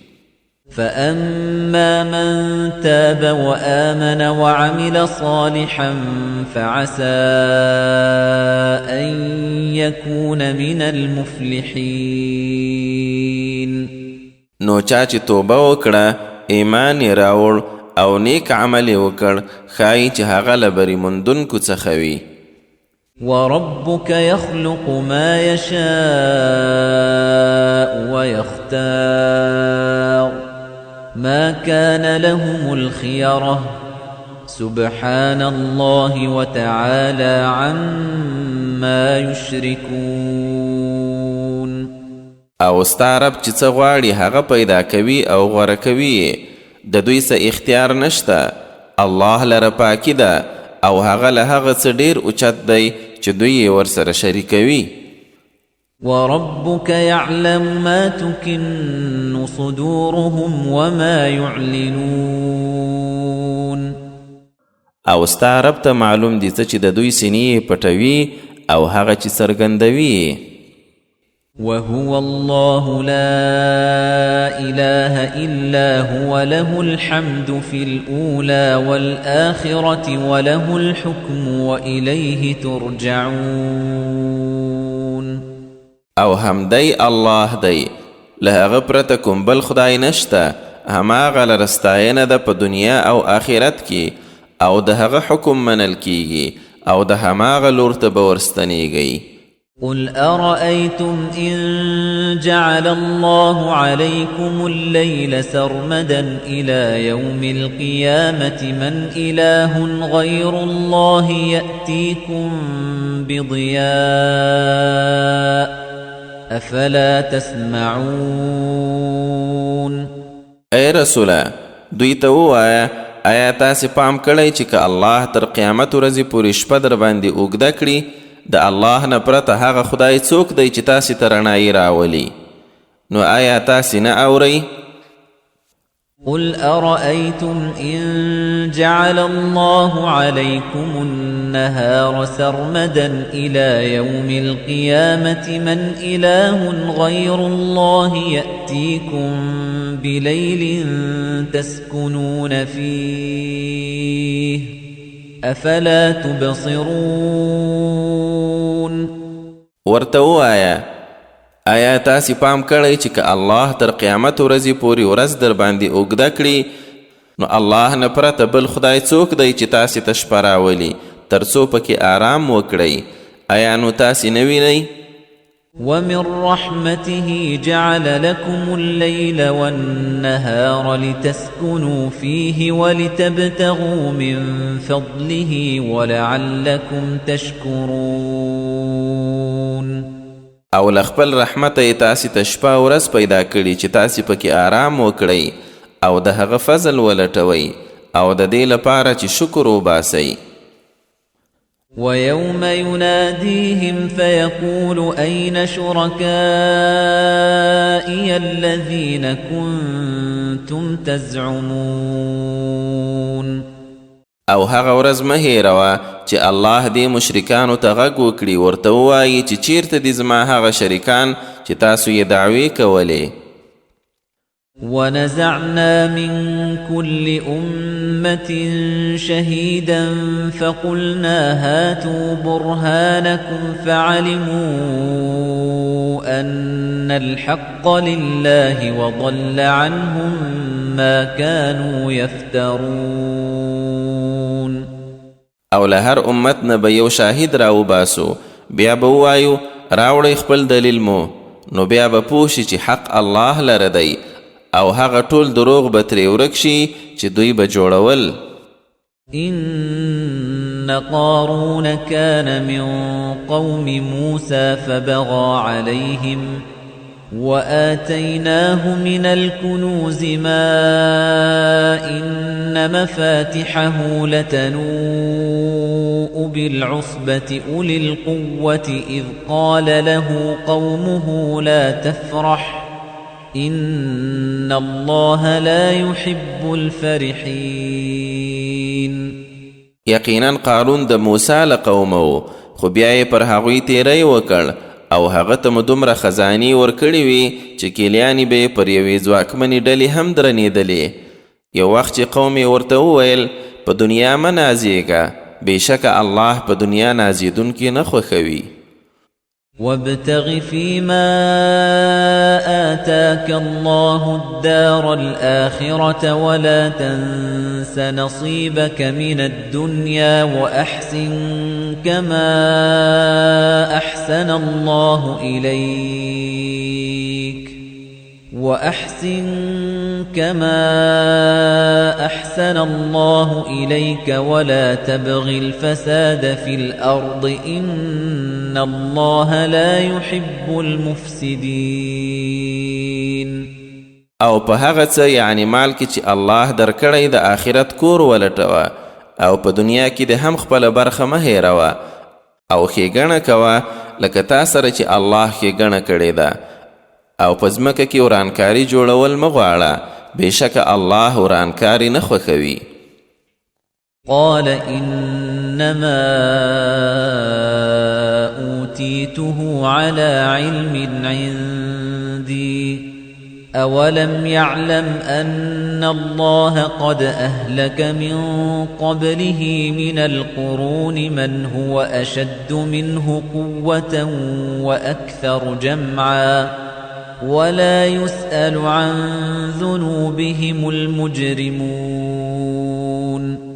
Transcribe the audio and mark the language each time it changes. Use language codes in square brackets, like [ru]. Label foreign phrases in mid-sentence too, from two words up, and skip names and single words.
[ar] فأما من تاب وآمن وعمل صالحا فعسى أن يكون من المفلحين. [ps] نو چا چې توبه وکړه، ایمان یې راوړ او نیک عمل یې وکړ، ښایي چې هغه له بري موندونکو څخه وي. [ar] وربك يخلق ما يشاء ويختار ما كان لهم الخيرة سبحان الله وتعالى عما يشركون. [ps] او ستا رب چې څه غواړي هغه پیدا کوي او غوره کوي، د دوی څه اختیار نشته. الله لره پاکي ده او هغه له هغه څه ډېر اوچت دی چې دوی یې ورسره شریکوي. [ar] وربك يعلم ما تكن صدورهم وما يعلنون. [ps] او ستا رب ته معلوم دي څه چې د دوی سینې پټوي او هغه چې څرګندوي. [ar] وهو الله لا إله إلا هو له الحمد في الأولى والآخرة وله الحكم وإليه ترجعون. [ps] او همدی الله دی، له هغه پرته کوم بل خدای نشته، هماغه لره ستاینه ده په دنیا او آخرت کې، او د هغه حکم منل کیږي او د هماغه لور ته به ورستنیږئ. [ar] قل أرأيتم إن جعل الله عليكم الليل سرمدا إلى يوم القيامة من إله غير الله يأتيكم بضياء أفلا تسمعون. [ps] اے رسوله، دوی ته ووایه آیا تاسې پام کړی چې که الله تر قیامت ورځې پورې شپه در باندې اوږده کړي، د الله نه پرته هغه خدای څوک دی چې تاسې ته رڼایي راولي؟ نو آیا تاسې نه اورئ؟ [ar] قل أرأيتم إن جعل الله عليكم النهار سرمدا إلى يوم القيامة من إله غير الله يأتيكم بليل تسكنون فيه أفلا تبصرون. [ps] ورته ووایه آیا تاسې پام کړی چې که الله تر قیامت ورځې پورې ورځ در باندې اوږده کړي، نو الله نه پرته بل خدای څوک دی چې تاسې ته شپه راولي، ترڅو پکې آرام وکړئ. آیا نو تاسې نه وینئ؟ [ar] ومن رحمته جعل لكم الليل والنهار لتسكنوا فيه ولتبتغوا من فضله ولعلكم تشكرون. [ps] او لخپل رحمت یې تاسې ته شپه او ورځ پیدا کړي چې تاسې پکې آرام وکړئ او د هغه فضل ولټوئ او د دې لپاره چې شکر وباسئ. [ar] ويوم يناديهم فيقول أين شركائي الذين كنتم تزعمون. [ps] او هغه ورځ مه هېروه چې الله دې مشرکانو ته غږ وکړي، ورته ووایي چې چیرته دي زما هغه شریکان چې تاسو یې دعوې کولې. [ar] ونزعنا من كل أمة شهيدا فقلنا هاتوا برهانكم فعلموا أن الحق لله وضل عنهم ما كانوا يفترون. [ps] او له هر امت نه به یو شاهد راوباسو، بیا به ووایو راوړئ خپل دلیل مو، نو بیا به پوه شي چې حق الله لره دی او هغه ټول دروغ به ترې ورک شي چې دوی به جوړول. [ar] إن قارون كان من قوم موسى فبغى عليهم وآتيناه من الكنوز ما إن مفاتحه لتنوء بالعصبة أولي القوة إذ قال له قومه لا تفرح إن الله لا يحب الفرحين. [ps] یقینا قارون د موسی له قومه، خو بیا یې پر هغوی تیری وکړ او هغه ته مو دومره خزانې ورکړې وې چې کیلیانې به یې پر یوې ځواکمنې ډلې هم درنېدلې. یو وخت چې قوم یې ورته وویل په دنیا مه نازیږه، بېشکه الله په دنیا نازېدونکي نه خوښوي. [ar] وابتغ فيما آتاك الله الدار الآخرة ولا تنس نصيبك من الدنيا وأحسن كما أحسن الله إليك ولا تبغ الفساد في الأرض إن الله لا يحب المفسدين. [ps] او په هغه څه یعنی مال کې چې الله درکړی د آخرت کور ولټوه او په دنیا کې د هم خپله برخه مه هېروه او ښېګڼه کوه لکه تا سره چې الله ښېګڼه کړې ده او په ځمکه کې ورانکاري جوړول مه غواړه، بېشکه الله ورانکاري نه خوښوي. [ar] قال إنما أوتيته على علم عندي أولم يعلم أن الله قد أهلك من قبله من القرون من هو أشد منه قوة وأكثر جمعا ولا يسأل عن ذنوبهم المجرمون.